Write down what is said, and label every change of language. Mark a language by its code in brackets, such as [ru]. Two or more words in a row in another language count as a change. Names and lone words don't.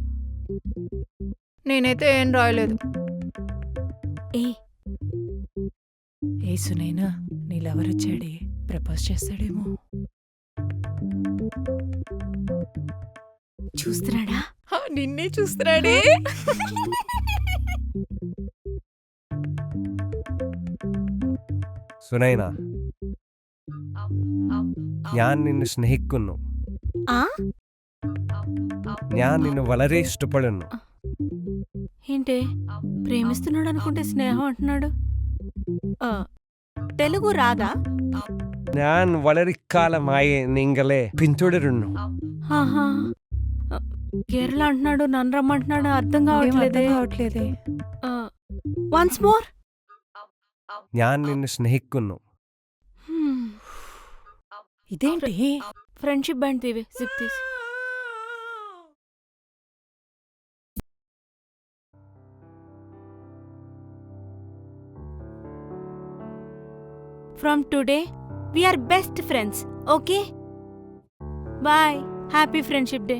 [te] నేనైతే ఏం రాయలేదు. ఏ ఏ సునైనా, నీళ్ళెవరొచ్చాడే? ప్రపోజ్ చేస్తాడేమో. చూస్తున్నాడా? నిన్నే చూస్తున్నాడే. [ml] സുനൈന, ഞാൻ നിന്നെ സ്നേഹിക്കുന്നു. [te] ఆ [ml] ഞാൻ നിന്നെ വളരെ ഇഷ്ടപ്പെടുന്നു. [te] ఏంటే ప్రేమిస్తున్నాడు అనుకుంటే స్నేహం అంటున్నాడు. ఆ, తెలుగు రాదా? [ml] ഞാൻ വളരെ കാലമായി നിങ്ങളെ പിന്തുടരുന്നു. [te] ఆహా. కేరళ అంటున్నాడు, నన్ను రమ్మంటున్నాడు, అర్థం కావట్లేదే. [en] once more. [ml] ഞാൻ നിന്നെ സ്നേഹിക്കുന്നു. [te] ఇదేంటి? [en] friendship band [te] తీవే, జిప్ తీసి. [en] from today we are best friends, okay? Bye. Happy friendship day.